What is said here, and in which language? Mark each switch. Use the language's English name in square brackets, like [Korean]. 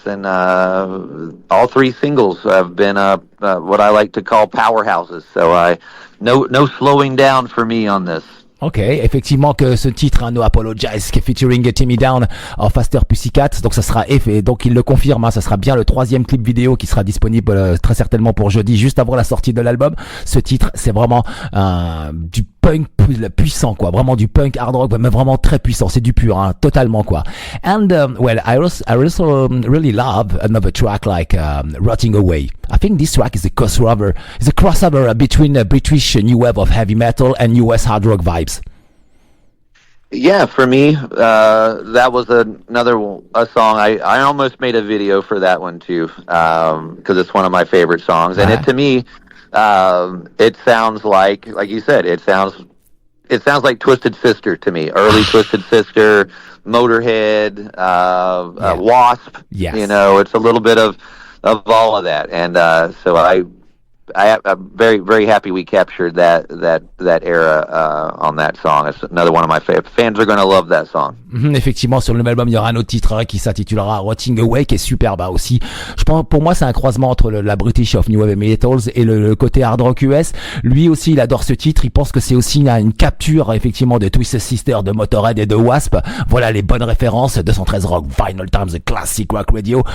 [English] And all three singles have been what I like to call powerhouses. So no slowing down for me on this. [French] Ok, effectivement que ce titre, No Apologize, qui est featuring Taime Downe en Faster Pussycat, donc ça sera donc il le confirme, hein, ça sera bien le 3e clip vidéo qui sera disponible très certainement pour jeudi, juste avant la sortie de l'album. Ce titre, c'est vraiment du punk puissant, quoi, vraiment du punk hard rock, mais vraiment très puissant, c'est du pur, hein, totalement, quoi. [English] And I also really love another track like Rotting Away. I think this track is a crossover between a British new wave of heavy metal and US hard rock vibes. Yeah, for me, that was a song. I almost made a video for that one too, because it's one of my favorite songs. And to me, it sounds like you said, it sounds like Twisted Sister to me. Early Twisted Sister, Motorhead, Wasp. Yes. It's a little bit of all of that. And so I'm very, very happy we captured that era on that song. It's another one of my favorites. Fans are going to love that song. [French] Effectivement, sur le même album, il y aura un autre titre qui s'intitulera Rotting Away, qui est superbe aussi. Je pense, pour moi, c'est un croisement entre la British of New Wave Metals et le côté hard rock US. Lui aussi, il adore ce titre. Il pense que c'est aussi une capture, effectivement, de Twisted Sister, de Motorhead et de Wasp. Voilà les bonnes références. 213 Rock, Vinylestimes, The Classic Rock Radio.